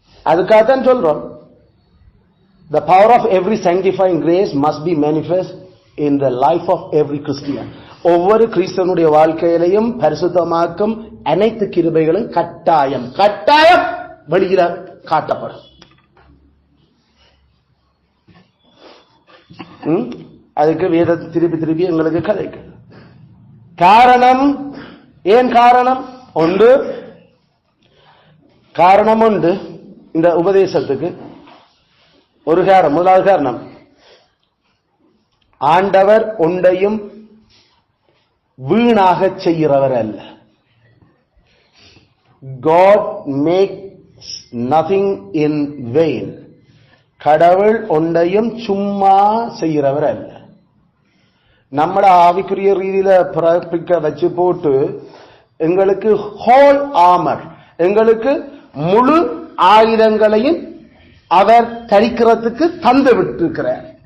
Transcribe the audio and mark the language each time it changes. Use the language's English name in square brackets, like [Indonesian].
[Tamil] அதுக்காகத்தான் சொல்றோம், [English] the power of every sanctifying grace must be manifest in the life of every Christian. [Tamil] ஒவ்வொரு கிறிஸ்தவனுடைய வாழ்க்கையிலையும் பரிசுத்தமாக்கும் அனைத்து கிருபைகளும் கட்டாயம் கட்டாயம் வெளியில காட்டப்படும். அதுக்கு வேத திருப்பி திருப்பி எங்களுக்கு கதைக்கு காரணம். ஏன் காரணம் உண்டு? காரணம் உண்டு இந்த உபதேசத்துக்கு. ஒரு காரணம், முதலாவது காரணம், ஆண்டவர் ஒன்றையும் வீணாக செய்கிறவர் அல்ல. [English] God makes nothing in vain. [Tamil] கடவுள் ஒன்றையும் சும்மா செய்கிறவர் அல்ல. நம்மள ஆவிக்குரிய ரீதியில பிறப்பிக்க வச்சு போட்டு எங்களுக்கு ஹோல் ஆர்மர், எங்களுக்கு முழு ஆயுதங்களையும் அவர் தரிக்கிறதுக்கு தந்து விட்டிருக்கிறார்.